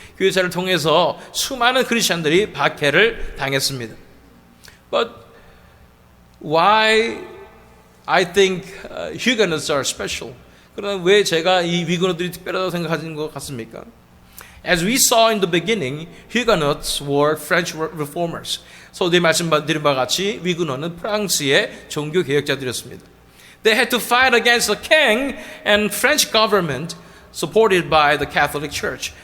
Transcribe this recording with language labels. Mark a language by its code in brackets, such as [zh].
[ko] 교회사를 통해서 수많은 크리스천들이 박해를 당했습니다. [en] But why I think Huguenots are special? [ko] 그러나 왜 제가 이 위그노들이 특별하다고 생각하는 것 같습니까? [en] As we saw in the beginning, Huguenots were French reformers. [ko] 서두에 말씀드린 바와 같이 위그노는 프랑스의 종교 개혁자들이었습니다. [en] They had to fight against the king and French government supported by the Catholic Church.